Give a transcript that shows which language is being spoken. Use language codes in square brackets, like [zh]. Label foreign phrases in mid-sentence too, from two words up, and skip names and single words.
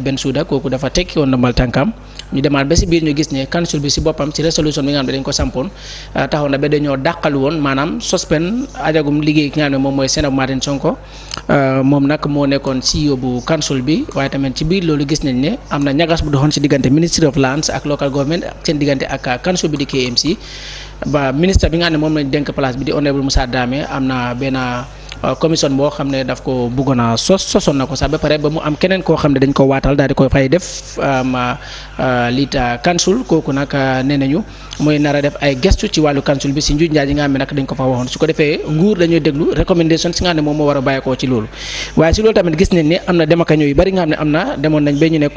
[wo] Bensouda kooku dafa tekki woon ndombal tànkam ñu demaat ba si biir ñu gis ne council bi si boppam ci résolution bi nga xam ne dañ ko sampoon taxoon na ba dañoo dàqal woon maanaam suspend ajagum liggéey ki nga xam ne moom mooy Senator Martin Sonko moom nag moo nekkoon CEO bu council bi waaye tamit ci biir loolu gis nañ ne am na ñagas bu doxoon si diggante Ministry of Lands ak [en] local government [wo] ak seen diggante ak council bi di KMC ba ministre bi nga xam ne moom lañ dénk place bi di honorable Moussa Dramé am na benn commission boo xam ne daf ko bëggoon a sosoon na ko sax ba pare ba mu am keneen koo xam ne dañ ko waatal daal di koy fay def liita council kooku nag nee nañu mooy nar a def ay gestu ci wàllu council bi si njuuj njaaj yi nga xam ne nag dañ ko fa waxoon su ko defee nguur dañuy déglu recommendation si nga xam ne moom moo war a bàyyeekoo ci loolu waaye si loolu tamit gis nañ ne am na demakaño yu bari nga xam ne am na demoon nañ ba ñu ne